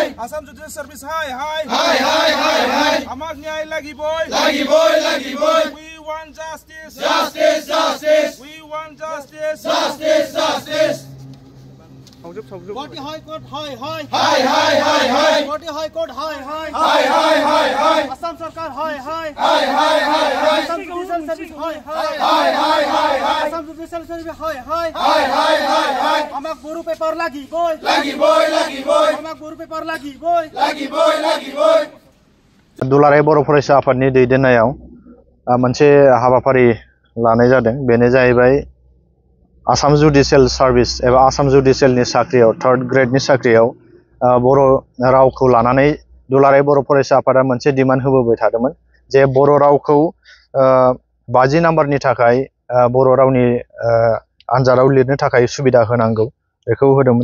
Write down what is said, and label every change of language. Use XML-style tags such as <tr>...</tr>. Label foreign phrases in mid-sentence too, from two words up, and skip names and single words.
<en>Assam Judicial Service, hi.</en> <as>আমাক ন্যায় লাগি বয়.</as> <en>We want justice. We want justice. Guwahati High Court, hi. Guwahati High Court, hi. Assam Sarkar, hi. Assam Judicial Service, hi. Assam Judicial Service, hi.</en> <as>আমাক বুৰু পেপাৰ লাগি বয়। আমাক বুৰু পেপাৰ লাগি বয়.</as> <brx>दुलाराय बर' फरायसा आफादनि दैदेननायाव मोनसे हाबाफारि लानाय जादों। बेनो जाहैबाय आसाम जुडिशियेल सार्भिस एबा आसाम जुडिशियेलनि साख्रियाव</brx> <en>third grade</en> <brx>साख्रियाव बर' रावखौ लानानै दुलाराय बर' फरायसा आफादा मोनसे डिमान्ड होबोबाय थादोंमोन जे बर' रावखौ 50 नाम्बारनि थाखाय बर' रावनि आनजादाव लिरनो थाखाय सुबिदा होनांगौ बेखौ होदोंमोन।</brx>